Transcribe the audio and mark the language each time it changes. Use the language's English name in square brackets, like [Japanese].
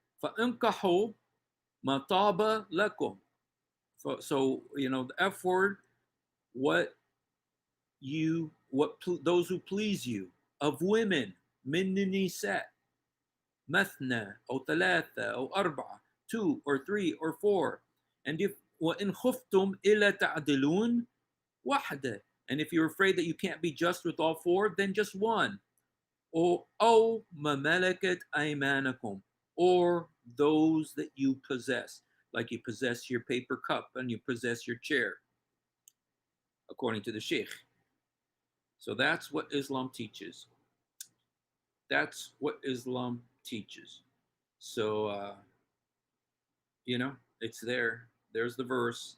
[Arabic] فَإِنْكَحُوا مَا طَابَ لَكُمْ. [English] So, you know, the F word, those who please you of women, min nisa, mathna, or thalatha, or arba'a, 2 or 3 or 4. And if [Arabic] وَإِنْ خُفْتُمْ إِلَّا تَعْدِلُونَ وَحْدَةً. [English] And if you're afraid that you can't be just with all 4, then just one. [Arabic] Or أَوْ مَا مَلَكَتْ أَيْمَانَكُمْ. [English] Or those that you possess. Like you possess your paper cup and you possess your chair, according to the Sheikh. So that's what Islam teaches. That's what Islam teaches. So, you know, it's there. There's the verse.